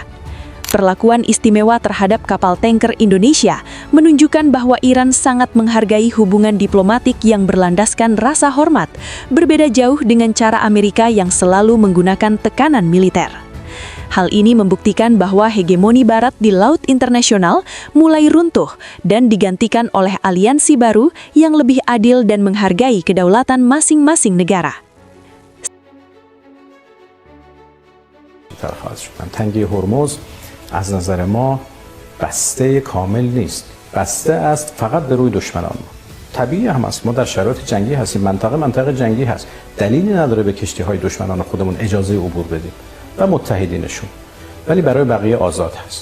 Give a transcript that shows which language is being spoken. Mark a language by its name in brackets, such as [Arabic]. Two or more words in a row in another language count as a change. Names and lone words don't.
[Indonesian] Perlakuan istimewa terhadap kapal tanker Indonesia menunjukkan bahwa Iran sangat menghargai hubungan diplomatik yang berlandaskan rasa hormat, berbeda jauh dengan cara Amerika yang selalu menggunakan tekanan militer. Hal ini membuktikan bahwa hegemoni Barat di laut internasional mulai runtuh dan digantikan oleh aliansi baru yang lebih adil dan menghargai kedaulatan masing-masing negara. [Persian] تنگه هرمز از نظر ما بسته کامل نیست. بسته است فقط به روی دشمنان. طبیعی هم است، ما در شرایط جنگی هستیم، منطقه جنگی هست، دلیلی نداره به کشتی‌های دشمنان خودمون اجازه عبور بدیم و متحدینشون، ولی برای بقیه آزاد هست.